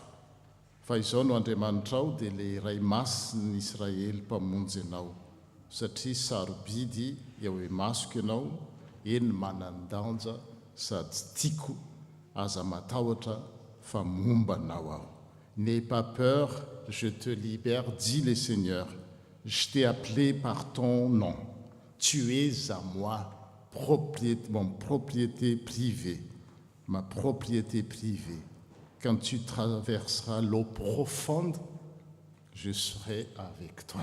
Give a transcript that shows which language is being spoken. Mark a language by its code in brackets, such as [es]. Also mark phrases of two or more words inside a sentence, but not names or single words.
[mg] Fa izao no Andriamanitra ao dia le ray masin'ny Israely mpamonjy ianao, satria sarobidy eo hoe masoko ianao, eny manan-danja sady tiako, aza matahotra fa mombanao ao. [fr] N'aie pas peur, je te libère, dit le Seigneur. Je t'ai appelé par ton nom. Tu es à moi, mon propriété privée, ma propriété privée. Quand tu traverseras l'eau profonde, je serai avec toi.